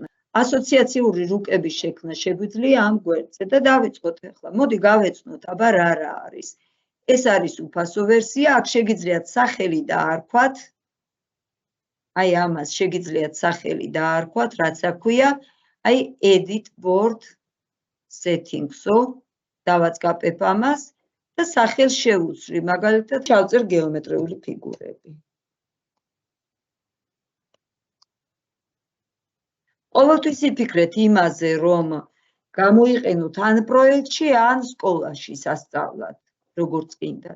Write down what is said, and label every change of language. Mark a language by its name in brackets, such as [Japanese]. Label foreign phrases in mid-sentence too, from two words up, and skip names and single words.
[Georgian] ასოციაციური რუკების შექმნა შეგვიძლია ამ გვერდზე და დავიწყოთ ახლა. მოდი გავეცნოთ, აბა რა არის. ეს არის უფასო ვერსია, აქ შეგიძლიათ სახელი დაარქვათ. აი ამას შეგიძლიათ სახელი დაარქვათ, რაც აქვია. აი [English] edit board settings- [Georgian] ო დავაწყაპებ ამას და სახელს შევუცვლი, მაგალითად ჩავწერ გეომეტრიული ფიგურები. ყოველთვის იფიქრეთ იმაზე, რომ გამოიყენოთ ან პროექტში, ან სკოლაში სასწავლად, როგორც გინდათ.